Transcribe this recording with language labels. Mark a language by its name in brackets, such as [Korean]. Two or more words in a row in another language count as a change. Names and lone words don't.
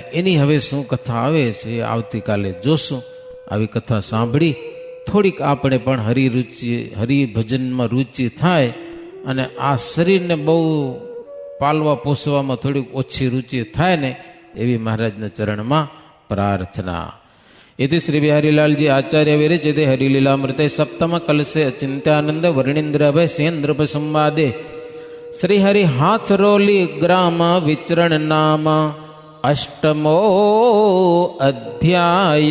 [Gujarati] એની હવે શું કથા આવે છે આવતીકાલે જોશું. આવી કથા સાંભળી થોડીક આપણે પણ હરિભજનમાં રુચિ થાય અને આ શરીરને બહુ પાલવા પોસવામાં થોડીક ઓછી રુચિ થાય ને એવી મહારાજના ચરણમાં પ્રાર્થના. [Sanskrit] इति श्री बिहारीलाल जी आचार्य विरचिते हरिलीलामृते सप्तम कलसे अचिंत्यानंद वर्णिंद्र अभय सेन्द्रप संवादे श्री हरि हाथ रोली ग्राम विचरण नाम अष्टमो अध्याय.